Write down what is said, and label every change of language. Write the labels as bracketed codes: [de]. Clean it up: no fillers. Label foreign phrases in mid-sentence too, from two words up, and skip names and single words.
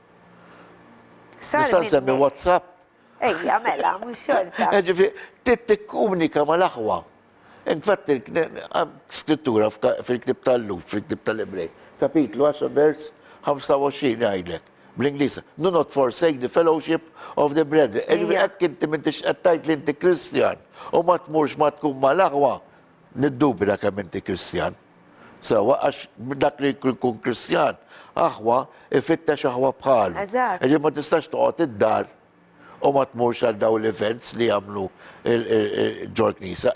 [mt] Nista' nsemmi WhatsApp. Ejja, mela, mhux xorta. Tikkomunika mal-aħwa. Infatti, scrittura fil-ktib tal-Lut, fil-ktib tal-Ebrej, kapitlu 10 vers 25 jgħidlek, bl-Inglisa. [en] Do not forsake the fellowship of the brethren. [mt] Hekk inti m'intix qed tgħid li inti Kristjan u ma tmurx ma tkun mal-aħwa, niddubita kemm inti Kristjan. Sewa, għax dak li jkun Kristjan, aħwa ifittex aħwa bħalu. Ġi ma tistax toqgħod id-dar u ma tmurx għal daw l-events li jagħmlu ġol Knisja.